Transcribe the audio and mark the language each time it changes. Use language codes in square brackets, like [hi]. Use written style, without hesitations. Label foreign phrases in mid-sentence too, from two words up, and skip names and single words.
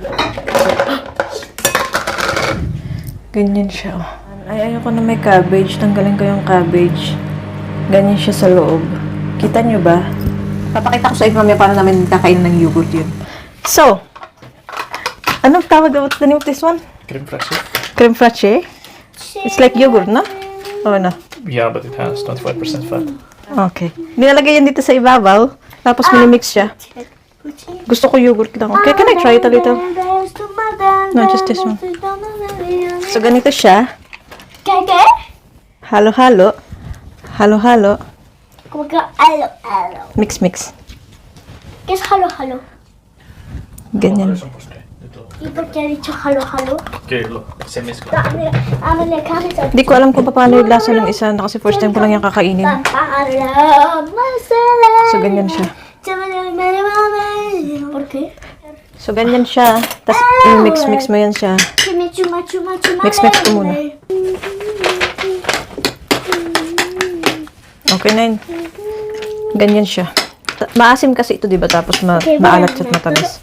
[tl] Ganyan siya. Oh. Ay, ayoko na may cabbage. Tanggalin ko yung cabbage. Ganyan siya sa loob. Kita niyo ba? Papakita ko sa inyo mamaya paano namin kakain ng yogurt yun. So, anong tawag? [en] What's the name of this one? [fr] Crème fraîche. Crème fraîche? [en] It's like yogurt, no? Oh, no. Yeah, but it has 25% fat. Okay. [tl] Nilalagay yan dito sa ibabaw. Tapos minimix siya. Gusto ko yogurt lang. [en] Okay, can I try it a little? No, just this one. So, [tl] ganito siya. [es] ¿Qué? [tl] Halo-halo. Halo-halo. [es] Como que halo. [en] Mix-mix. [es] ¿Qué es halo? [tl] Ganyan. [es] ¿Y por qué ha dicho halo? Que se mezcla. Mira, ámale acá, [tl] Hindi ko alam kung paano yung lasa ng isa na kasi [en] first time [tl] ko lang yung kakainin. So, ganyan siya. [es] ¿Por qué? [tl] So, ganyan siya. Tapos, mix-mix mo yan siya. Mix-mix ko muna. Okay na yun. Ganyan siya. Maasim kasi ito, diba? Tapos, maalat at matamis.